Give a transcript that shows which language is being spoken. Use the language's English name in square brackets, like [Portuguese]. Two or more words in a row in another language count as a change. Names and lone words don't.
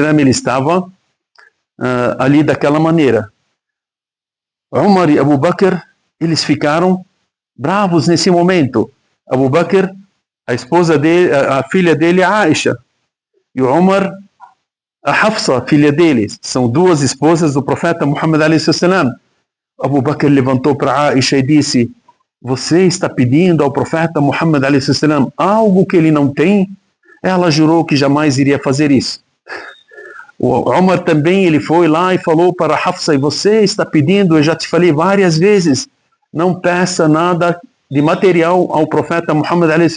[Portuguese] ele estava ali daquela maneira. Umar e Abu Bakr, eles ficaram bravos nesse momento. Abu Bakr, a esposa dele, a filha dele, a Aisha, e o Umar, a Hafsa, filha dele, são duas esposas do profeta Muhammad a.s. Abu Bakr levantou para Aisha e disse, você está pedindo ao profeta Muhammad a.s. algo que ele não tem? Ela jurou que jamais iria fazer isso. O Umar também, ele foi lá e falou para Hafsa, e você está pedindo, eu já te falei várias vezes, não peça nada de material ao profeta Muhammad a.s.